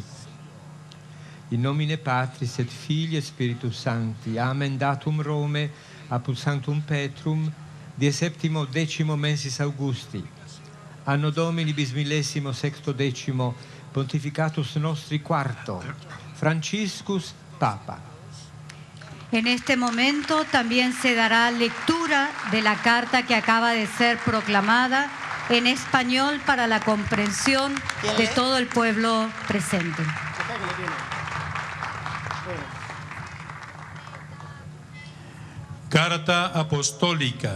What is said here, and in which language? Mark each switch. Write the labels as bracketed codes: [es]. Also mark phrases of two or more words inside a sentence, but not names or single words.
[la] In nomine Patris et Filii et Spiritus Sancti, amen, datum Rome, apud Sanctum Petrum, die septimo decimo mensis Augusti, anno Domini bismillesimo sexto decimo, pontificatus nostri quarto, Franciscus Papa. [es] En este momento también se dará lectura de la carta que acaba de ser proclamada en español para la comprensión de todo el pueblo presente. Carta apostólica.